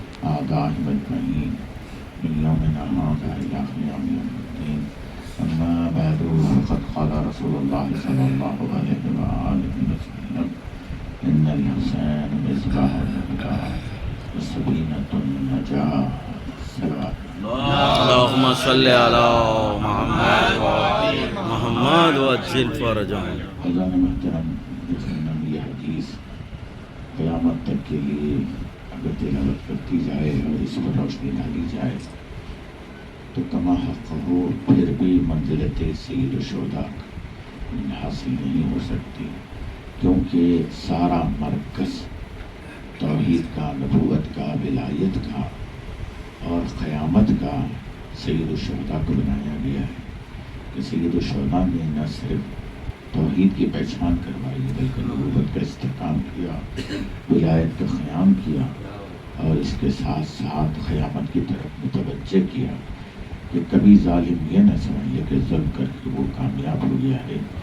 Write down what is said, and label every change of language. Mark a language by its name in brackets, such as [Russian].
[Arabic] آگاہ مجمعین من یومنا هذا إلى قیام یوم الدین. اما بعد فقد قال رسول اللہ صلی اللہ علیہ وآلہ وسلم ان الحسین مصباح الهدى وسکینۃ النجاة. اللهم صل على محمد محمد وعجل فرجهم. [Urdu] خزان محترم یہ حدیث قیامت تک کے لیے اگر تلاوت کرتی جائے اور اس پر روشنی ڈالی جائے تو کما حق ہو پھر بھی منزلت سید الشہداء حاصل نہیں ہو سکتی، کیونکہ سارا مرکز توحید کا، نبوت کا، ولایت کا اور قیامت کا سید الشہداء کو بنایا گیا ہے کہ سید الشہداء نے نہ صرف توحید کی پہچان کروائی بلکہ نبوت کا استحکام کیا، ولایت کا قیام کیا، اور اس کے ساتھ ساتھ قیامت کی طرف متوجہ کیا کہ کبھی ظالم یہ نہ سمجھے کہ ظلم کر کے وہ کامیاب ہو گیا ہے.